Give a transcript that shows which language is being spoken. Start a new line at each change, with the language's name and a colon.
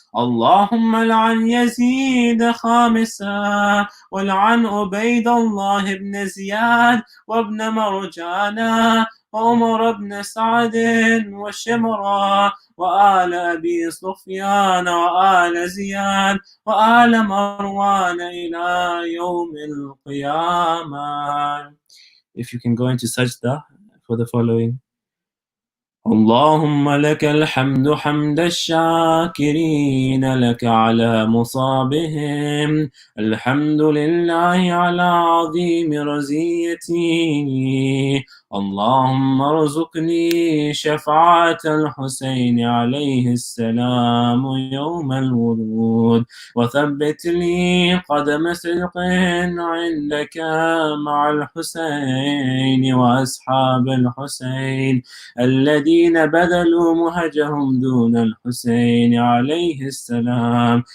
Arabic: اللهم لعن يزيد خامسا، ولعن عبيد الله بن زياد وابن مرجانا وعمر بن سعد وشمرا وآل أبي سفيان وآل زياد وآل مروان إلى يوم القيامة.
English: If you can go into sajda for the following.
Arabic: اللهم لك الحمد حمد الشاكرين لك على مصابهم. الحمد لله على عظيم رزيتي. اللهم ارزقني شفاعة الحسين عليه السلام يوم الورود، وثبت لي قدم صدق عندك مع الحسين وأصحاب الحسين الذين بذلوا مهجهم دون الحسين عليه السلام.